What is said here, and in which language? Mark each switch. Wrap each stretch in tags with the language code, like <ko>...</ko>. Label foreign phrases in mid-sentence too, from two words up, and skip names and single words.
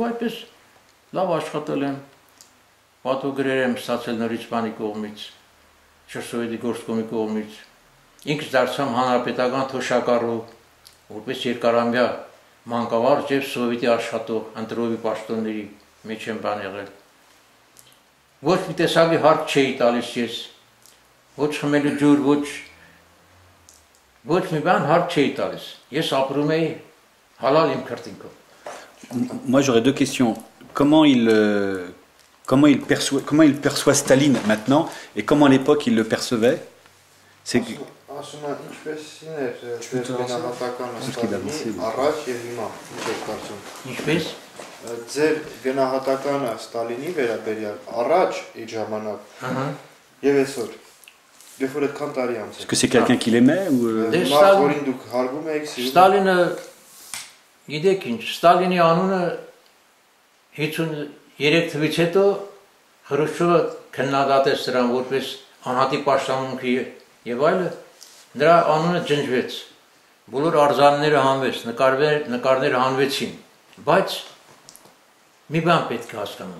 <hy>այդպես լավ աշխատել եմ, պատվոգրեր եմ ստացել նորից բանի կողմից, Շրսովետի գործկոմի կողմից։ Ինքս դարձամ հանրապետական թոշակառու, որպես երկարամյա մանկավարժ եւ սովետի աշխատող ընտրովի պաշտոնների մեջ եմ բան եղել։ Ոչ մի տեսակի հարկ չէի տալիս ես, ոչ խմելու ջուր, ոչ մի բան հարկ չէի տալիս։ Ես ապրում էի հալալ իմ քրտինքով։</hy> <fr>Moi j'aurais deux questions. Comment il perçoit Staline maintenant et comment à l'époque il le percevait? C'est Est-ce que c'est quelqu'un qui l'aimait ou</fr> <hy>Staline գիտեք ինչ, Ստալինի անունը 53 թվից հետո Խրուշչովը քննադատեց նրան որպես անհատի պաշտամունքի եւ այլը, նրա անունը ջնջվեց, բոլոր արձանները հանվեց, նկարները հանվեցին, բայց մի բան պետք է հասկանալ,</hy>